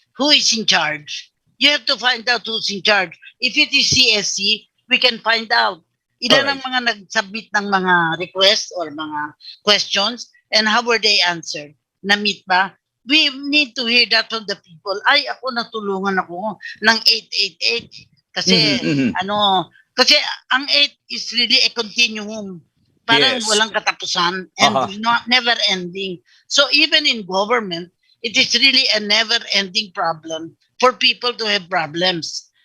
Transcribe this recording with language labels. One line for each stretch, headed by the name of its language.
English: Who is in charge? You have to find out who's in charge. If it is CSC, we can find out.
Filipino: Ilan ang mga nag-submit ng mga requests or mga questions
English: and how were they answered?
Filipino: Na-meet ba?
English: We need to hear that from the people.
Filipino: Ay, ako natulungan ako ng 888 kasi kasi ang 8
English: is really a continuum.
Filipino: Parang
English: Yes.
Filipino: walang katapusan
English: and never ending. So even in government, it is really a never ending problem for people to have problems.